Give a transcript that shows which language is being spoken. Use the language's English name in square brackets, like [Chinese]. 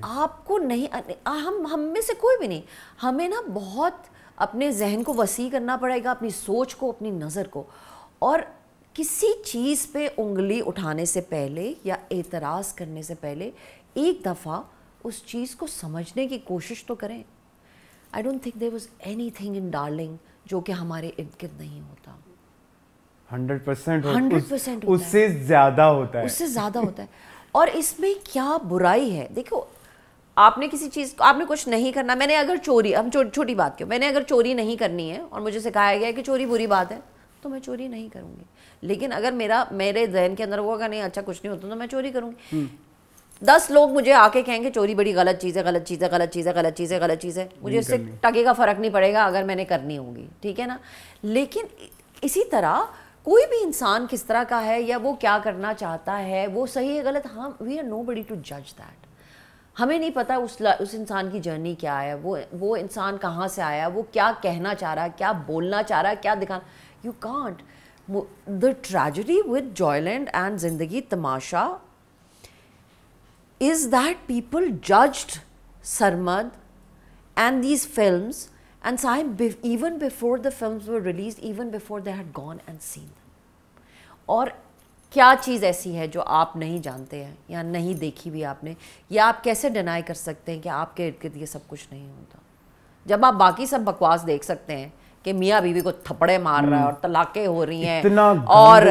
[Urdu] آپ کو نہیں, ہم میں سے کوئی بھی نہیں, ہمیں نا بہت اپنے ذہن کو وسیع کرنا پڑے گا, اپنی سوچ کو, اپنی نظر کو, اور کسی چیز پہ انگلی اٹھانے سے پہلے یا اعتراض کرنے سے پہلے ایک دفعہ اس چیز کو سمجھنے کی کوشش تو کریں. [English] I don't think there was anything in Darling [Urdu] جو کہ ہمارے ارد گرد نہیں ہوتا. 100% اس سے زیادہ ہوتا ہے, اس سے زیادہ ہوتا ہے. اور اس میں کیا برائی ہے؟ دیکھو, آپ نے کسی چیز کو, آپ نے کچھ نہیں کرنا, میں نے اگر چوری, ہم چھوٹی بات کیوں, میں نے اگر چوری نہیں کرنی ہے اور مجھے سکھایا گیا کہ چوری بری بات ہے تو میں چوری نہیں کروں گی. لیکن اگر میرے ذہن کے اندر ہوگا نہیں اچھا کچھ نہیں ہوتا تو میں چوری کروں گی. 10 لوگ مجھے آ کے کہیں گے چوری بڑی غلط چیز ہے, غلط چیز ہے, غلط چیز ہے, غلط چیز ہے, غلط چیز ہے, مجھے اس سے ٹکے کا فرق نہیں پڑے گا اگر میں نے کرنی ہوگی, ٹھیک ہے نا. لیکن اسی طرح کوئی بھی انسان کس طرح کا ہے یا وہ کیا کرنا چاہتا ہے, وہ صحیح ہے غلط, ہم [English] We are know body to جج that. [Urdu] ہمیں نہیں پتہ اس انسان کی جرنی کیا ہے, وہ انسان کہاں سے آیا, وہ کیا کہنا چاہ رہا ہے, کیا بولنا چاہ رہا ہے, کیا دکھانا. [English] You can't. The tragedy with Joyland and Zindagi Tamasha is that people judged Sarmad and these films and Saim even before the films were released, even before they had gone and seen them. [Urdu] اور کیا چیز ایسی ہے جو آپ نہیں جانتے ہیں یا نہیں دیکھی بھی آپ نے, یا آپ کیسے ڈینائی کر سکتے ہیں کہ آپ کے ارد گرد یہ سب کچھ نہیں ہوتا, جب آپ باقی سب بکواس دیکھ سکتے ہیں کہ میاں بیوی کو تھپڑے مار رہا ہے اور طلاقیں ہو رہی ہیں, اور